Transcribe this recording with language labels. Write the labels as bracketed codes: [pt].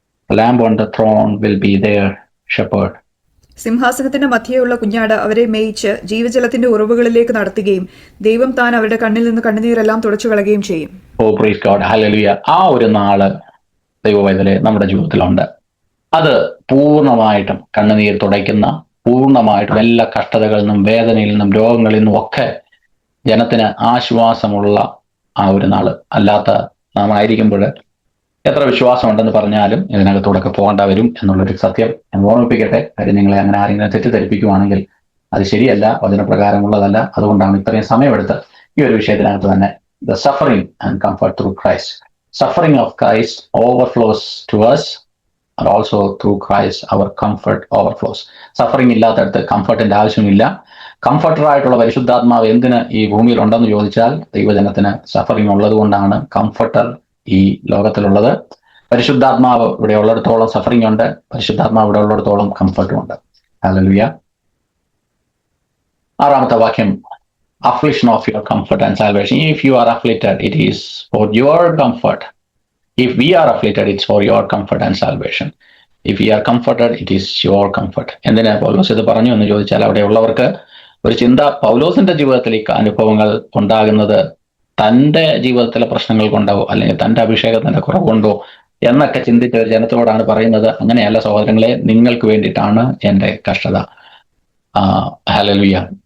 [en] Lamb on the throne will be their shepherd. [ml] സിംഹാസനത്തിന്റെ മധ്യേയുള്ള കുഞ്ഞാട് അവരെ മേയിച്ച് ജീവജലത്തിന്റെ ഉറവുകളിലേക്ക് നടത്തുകയും ദൈവം താൻ അവരുടെ കണ്ണിൽ നിന്ന് കണ്ണുനീരെല്ലാം തുടച്ചു കളയുകയും ചെയ്യും. [en] Oh praise God, hallelujah. [ml] ആ ഒരു നാള് ദൈവവൈതലേ നമ്മുടെ ജീവിതത്തിലുണ്ട്. അത് പൂർണ്ണമായിട്ടും കണ്ണുനീർ തുടയ്ക്കുന്ന, പൂർണ്ണമായിട്ടും എല്ലാ കഷ്ടതകളിൽ നിന്നും വേദനയിൽ നിന്നും രോഗങ്ങളിൽ നിന്നും ഒക്കെ ജനത്തിന് ആശ്വാസമുള്ള ആ ഒരു നാള്. അല്ലാത്ത നാം ആയിരിക്കുമ്പോൾ എത്ര വിശ്വാസമുണ്ടെന്ന് പറഞ്ഞാലും ഇതിനകത്തൂടെ പോകേണ്ട വരും എന്നുള്ളൊരു സത്യം ഞാൻ ഓർമ്മിപ്പിക്കട്ടെ. കാര്യം നിങ്ങളെ അങ്ങനെ ആരെങ്കിലും തെറ്റിദ്ധരിപ്പിക്കുവാണെങ്കിൽ അത് ശരിയല്ല, വചനപ്രകാരമുള്ളതല്ല. അതുകൊണ്ടാണ് ഇത്രയും സമയമെടുത്ത് ഈ ഒരു വിഷയത്തിനകത്ത് തന്നെ [en] The suffering and comfort through Christ. Suffering of Christ overflows to us and also through Christ our comfort overflows. [ml] Suffering ഇല്ലാത്തടത്ത് കംഫർട്ടിന്റെ ആവശ്യമില്ല. കംഫർട്ടറായിട്ടുള്ള പരിശുദ്ധാത്മാവ് എന്തിന് ഈ ഭൂമിയിൽ ഉണ്ടെന്ന് ചോദിച്ചാൽ ദൈവജനത്തിന് സഫറിംഗ് ഉള്ളത് കൊണ്ടാണ് കംഫർട്ടർ ഈ ലോകത്തിലുള്ളത്. പരിശുദ്ധാത്മാവ് ഇവിടെ ഉള്ളിടത്തോളം സഫറിംഗ് ഉണ്ട്, പരിശുദ്ധാത്മാവ് ഇവിടെ ഉള്ളിടത്തോളം കംഫർട്ടും ഉണ്ട്. ഹല്ലേലൂയ. 6-ാമത്തെ വാക്യം, [en] affliction of your comfort and salvation. If you are afflicted, it is for your comfort. If we are afflicted, it's for your comfort and salvation. If we are comforted, it is your comfort. [ml] എന്തിനാ പൗലോസ് ഇത് പറഞ്ഞു എന്ന് ചോദിച്ചാൽ അവിടെ ഉള്ളവർക്ക് ഒരു ചിന്ത, പൗലോസിന്റെ ജീവിതത്തിൽ ഈ അനുഭവങ്ങൾ ഉണ്ടാകുന്നത് തൻ്റെ ജീവിതത്തിലെ പ്രശ്നങ്ങൾ കൊണ്ടോ അല്ലെങ്കിൽ തൻ്റെ അഭിഷേകത്തിന്റെ കുറവ് കൊണ്ടോ എന്നൊക്കെ ചിന്തിച്ച ഒരു ജനത്തോടാണ് പറയുന്നത്. അങ്ങനെയല്ല സഹോദരങ്ങളെ, നിങ്ങൾക്ക് വേണ്ടിയിട്ടാണ് എൻ്റെ കഷ്ടത. ഹല്ലേലൂയ.